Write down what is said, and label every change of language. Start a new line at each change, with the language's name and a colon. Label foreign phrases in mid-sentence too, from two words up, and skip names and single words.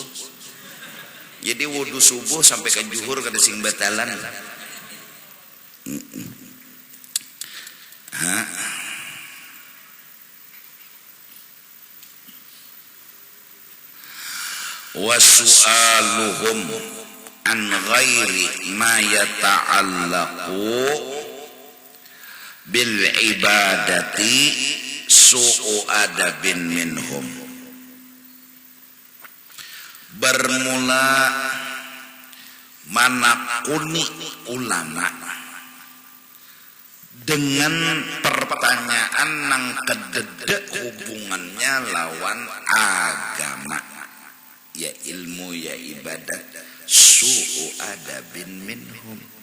Banjar: Jadi wudu subuh sampai ke juhur kada sing batalan.
Arabic: وسؤالهم عن غير ما يتعلق بالعبادة سوء أدب منهم.
Banjar: Bermula manakuni ulama dengan pertanyaan nang kedede hubungannya lawan agama, ya ilmu ya ibadat,
Arabic: سوء أدب منهم.